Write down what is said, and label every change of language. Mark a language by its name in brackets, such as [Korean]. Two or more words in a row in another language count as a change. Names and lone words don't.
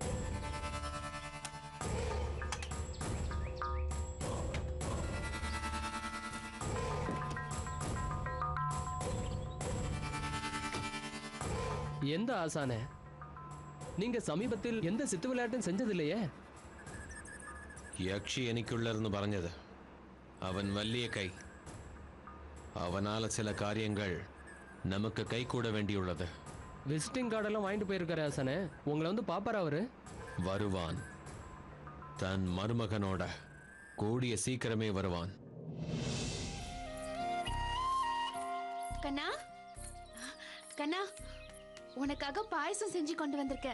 [Tamil] எந்த ஆசானே? நீங்க சமீபத்தில் எந்த சித்து விளையாட்டும் செஞ்சதில்லையே? [Malayalam] யக்ஷி എനിക്കുള്ള എന്ന് പറഞ്ഞത് അവൻ വലിയ കൈ. [Tamil] அவனால சில காரியங்கள் நமக்கு கை கூட வேண்டியுள்ளது. விசிட்டிங் கார்டெல்லாம் வாங்கிட்டு போயிருக்காரு ஆசானே. உங்களை வந்து பாப்பாரா அவரு? வருவான். தன் மருமகனோட கூடிய சீக்கிரமே வருவான். கண்ணா, கண்ணா, உனக்காக பாயசம் செஞ்சு கொண்டு வந்திருக்கேன்.